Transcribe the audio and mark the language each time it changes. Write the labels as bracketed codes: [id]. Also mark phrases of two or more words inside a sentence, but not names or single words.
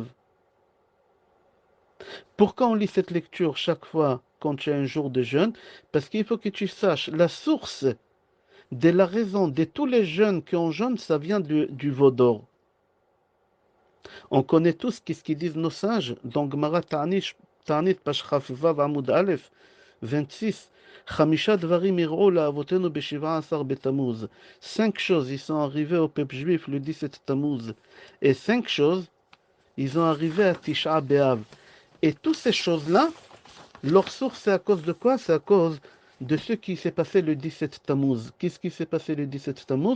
[fr] Pourquoi on lit cette lecture chaque fois quand il y a un jour de jeûne? Parce qu'il faut que tu saches la source De la raison de tous les jeunes qui ont jeûne, ça vient du veau d'or. On connaît tous qu'est-ce qu'ils disent nos sages dans Gemara Ta'anit Page [he] כף וו עמוד אלף [fr] 26. [he] חמשה דברים אירעו לאבותינו ב-17 בתמוז. [fr] 5 choses, ils sont arrivés au peuple juif le 17 Tammuz. Et 5 choses, ils ont arrivé à Tisha B'Av. Et toutes ces choses-là, leur source, c'est à cause de quoi? C'est à cause de ce qui s'est passé le 17 Tammuz. Qu'est-ce qui s'est passé le 17 Tammuz?